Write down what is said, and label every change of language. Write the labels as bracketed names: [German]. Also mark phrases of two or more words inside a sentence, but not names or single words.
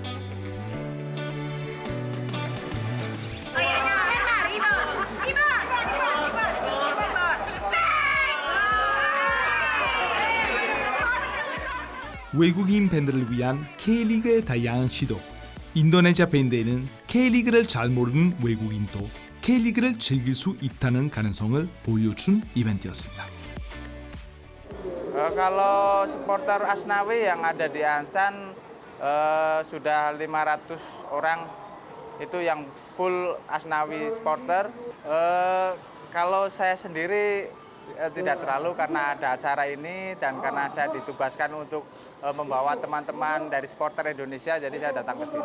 [Korean] 외국인 팬들을 위한 K리그의 다양한 시도. 인도네시아 팬데이는 K리그를 잘 모르는 외국인도 K리그를 즐길 수 있다는 가능성을 보여준 이벤트였습니다. [Indonesian] Kalau supporter Asnawi yang ada di Ansan sudah 500 orang itu yang full Asnawi supporter. Kalau saya sendiri tidak terlalu karena ada acara ini dan karena saya ditugaskan untuk membawa teman-teman dari supporter Indonesia, jadi saya datang ke sini.